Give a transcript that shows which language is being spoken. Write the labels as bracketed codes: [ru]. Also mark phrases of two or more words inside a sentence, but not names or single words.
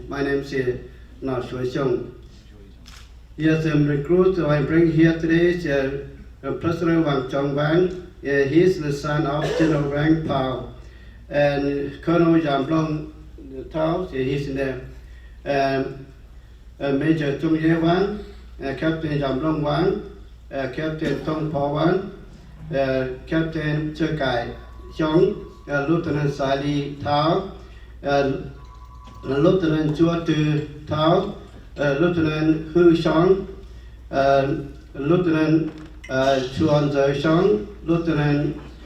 [en] My name is Na Shui Xiong. Yes, I'm recruit I bring here today is President Wang Chong Wang. He is the son of General Wang Pao and Colonel Yam Long Tao. He's in there. Major Tung Ye Wang, Captain Yam Long Wang, Captain Tong Po Wang, Captain Che Kai Xiong, Lieutenant Sali Tao, Lieutenant Chua Tu Tao, Lieutenant Hu Xiong, Lieutenant Chuan Zhe Xiong, Lieutenant